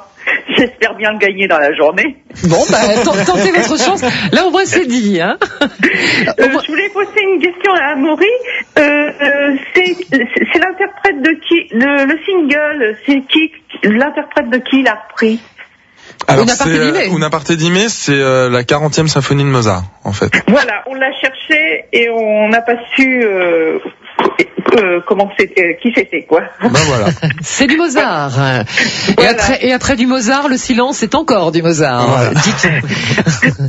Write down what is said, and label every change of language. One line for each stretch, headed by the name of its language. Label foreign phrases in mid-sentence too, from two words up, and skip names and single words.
French: J'espère bien le gagner dans la journée. Bon, tentez votre chance. Là, au moins, c'est dit, hein. Je voulais poser une question à Amaury. C'est l'interprète de qui? Le single, c'est qui? L'interprète de qui l'a repris? Alors, Una parte di me, c'est la 40e symphonie de Mozart, en fait. Voilà, on l'a cherché et on n'a pas su qui c'était, quoi. Ben voilà. C'est du Mozart. Voilà. Et après du Mozart, le silence c'est encore du Mozart. Voilà. Dites-on.